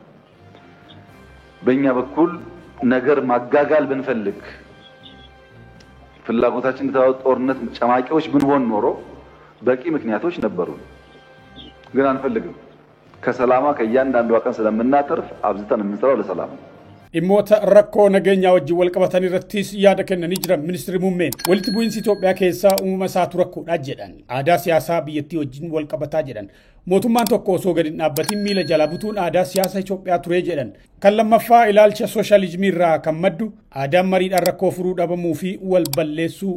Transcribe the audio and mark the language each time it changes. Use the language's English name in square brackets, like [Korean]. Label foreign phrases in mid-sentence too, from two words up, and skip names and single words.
[Amharic] በእኛ በኩል ነገር ማጋጋል ብንፈልግ ፍላጎታችን እንደታወቀ ጦርነት ጨማቂዎች ብንሆን ኖሮ በቂ ምክንያቶች ነበሩ። ግን አንፈልግም። ከሰላማ ከእያንዳንዱ ቀን ስለምናተርፍ አብዝተን የምንሰራው ለሰላም ነው። [Oromo] Dhimmoota rakkoo nageenyaa wajjin wal qabatan irrattis yaada kennanii jiran ministeerri muummeen walitti bu'iinsi Itoophiyaa keessaa uumama isaatu rakkoodha jedhan. Aadaa siyaasaa biyyattii wajjin wal qabataa jedhan. Mootummaan tokko osoo gadi hin dhaabbatin miila jalaa butuun aadaa siyaasa Itoophiyaa ture jedhan. Kan lammaffaa ilaalcha sooshaalizimii irraa kan maddu aadaan mariidhaan rakkoo furuu dhabamuu fi wal balleessuu.